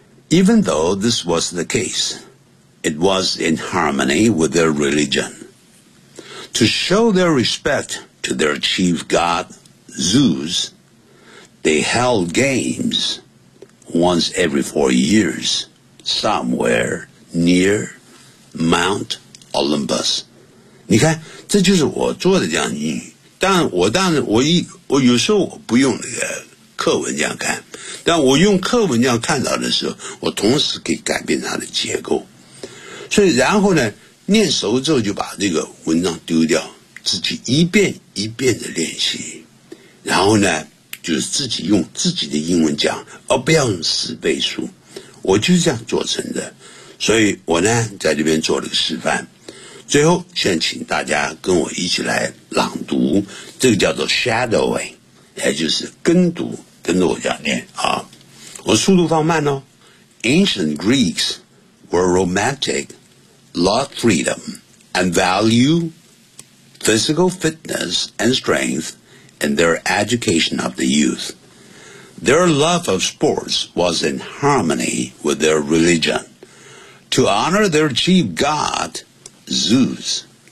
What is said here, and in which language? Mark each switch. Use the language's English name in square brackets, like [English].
[English] Even though this was the case, it was in harmony with their religion. To show their respect to their chief god, Zeus, they held games once every 4 years somewhere near Mount Olympus. [Chinese] 你看这就是我做的这样英语但我当然我有时候我不用那个课文这样看但我用课文这样看到的时候我同时可以改变它的结构所以然后呢念熟之后就把这个文章丢掉自己一遍一遍的练习然后呢就是自己用自己的英文讲而不要用死背书我就是这样做成的所以我呢在这边做了个示范最后先请大家跟我一起来朗读这个叫做 shadowing 也就是跟读跟着我这样念啊。我速度放慢哦 [English] Ancient Greeks were romantic loved freedom and value physical fitness and strength in their education of the youth Their love of sports was in harmony with their religion To honor their chief godZeus.